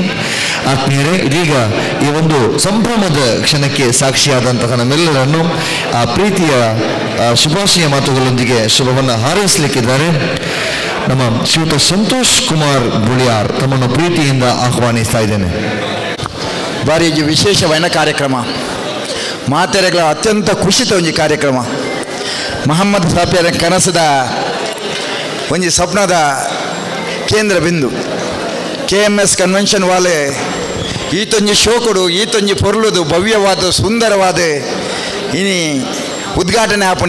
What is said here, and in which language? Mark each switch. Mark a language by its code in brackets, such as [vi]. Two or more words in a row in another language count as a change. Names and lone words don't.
[kn] ಆತ್ಮೀಯರೇ, ಇದೀಗ ಈ ಒಂದು ಸಂಭ್ರಮದ ಕ್ಷಣಕ್ಕೆ ಸಾಕ್ಷಿಯಾದಂತಹ ನಮ್ಮೆಲ್ಲರನ್ನು ಆ ಪ್ರೀತಿಯ ಶುಭಾಶಯ ಮಾತುಗಳೊಂದಿಗೆ ಶುಭವನ್ನು ಹಾರೈಸಲಿಕ್ಕಿದ್ದಾರೆ ನಮ್ಮ ಶ್ರೀಯುತ ಸಂತೋಷ್ ಕುಮಾರ್ ಬುಳಿಯಾರ್. ತಮ್ಮನ್ನು ಪ್ರೀತಿಯಿಂದ ಆಹ್ವಾನಿಸ್ತಾ ಇದ್ದೇನೆ. [tcy] ಭಾರಿ ವಿಶೇಷವಾದ ಕಾರ್ಯಕ್ರಮ, ಮಾತೆರೆಗಳ ಅತ್ಯಂತ ಖುಷಿತ ಒಂಜಿ ಕಾರ್ಯಕ್ರಮ. ಮೊಹಮ್ಮದ್ ಶಾಫಿಯವರ ಕನಸದ ಒಂಜಿ ಸ್ವಪ್ನದ ಕೇಂದ್ರ ಬಿಂದು KMS ಕನ್ವೆನ್ಷನ್ ವಾಲೆ ಈತೊಂಜಿ ಶೋಕುಡು ಈತೊಂಜಿ ಪೊರ್ಲುದು ಭವ್ಯವಾದ ಸುಂದರವಾದ ಇನಿ ಉದ್ಘಾಟನೆ ಆಪುನಿ.